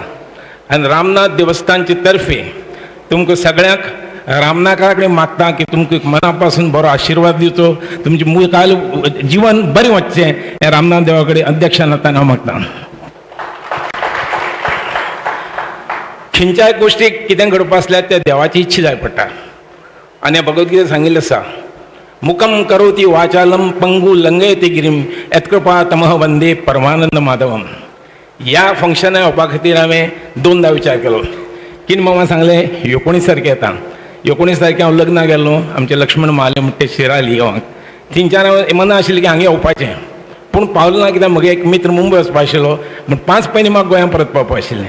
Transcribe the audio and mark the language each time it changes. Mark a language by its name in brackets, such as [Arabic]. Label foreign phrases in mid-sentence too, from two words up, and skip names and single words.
[Konkani] आनी रामनाथ देवस्थानचे तर्फे तुमकां सगळ्यांक रामनाथा कडेन मागता की तुमकां मना पासून बरो आशिर्वाद दिवचो, तुमचें मुखाल जीवन बरें वचचें हें रामनाथ देवा कडेन अध्यक्षान आतां हांव मागता. खंयच्याय गोश्टीक कितें घडपा आसल्यार त्या देवाची इच्छा जाय पडटा. आनी भगवद्गीतेन सांगिल्लें आसा [Sanskrit] मुखम करोति वाचालम पंगु लंघयते गिरीम यत्कृपा तमह वंदे परमानंद माधवम. [Konkani] ह्या फंक्शनाक येवपा खातीर हांवें 2दा विचार केलो. किन मामा सांगलें 19 तारखे येता. 19 तारखे हांव लग्नाक गेल्लो आमचें लक्ष्मण महाले म्हणटा ते शिराली गांवांक. 3-4 हांव मना आशिल्लें की हांगा येवपाचें, पूण पावलो ना कित्याक म्हगे एक मित्र मुंबय वचपा आशिल्लो म्हण 5 पयलीं म्हाका गोंयांत परत पावपा आशिल्लें.